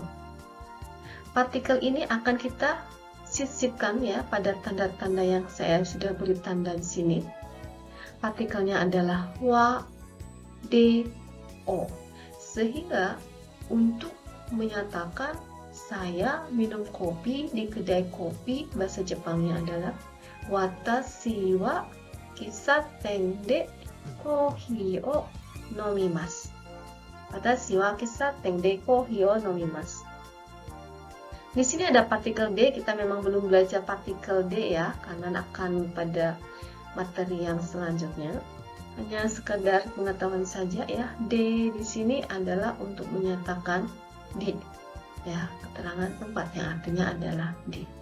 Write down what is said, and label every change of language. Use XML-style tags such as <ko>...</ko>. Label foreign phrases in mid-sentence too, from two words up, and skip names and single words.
<id>Partikel ini akan kita sisipkan ya pada tanda-tanda yang saya sudah beri tanda di sini. Partikelnya adalah wa, de, o. Sehingga untuk menyatakan saya minum kopi di kedai kopi, bahasa Jepangnya adalah</id> <ja>私は喫茶店でコーヒーを飲みます. 私は喫茶店でコーヒーを飲みます.</ja> <id>Di sini ada partikel D, kita memang belum belajar partikel D ya, karena akan pada materi yang selanjutnya. Hanya sekedar pengetahuan saja ya, D di sini adalah untuk menyatakan di, ya, keterangan tempat yang artinya adalah di.</id>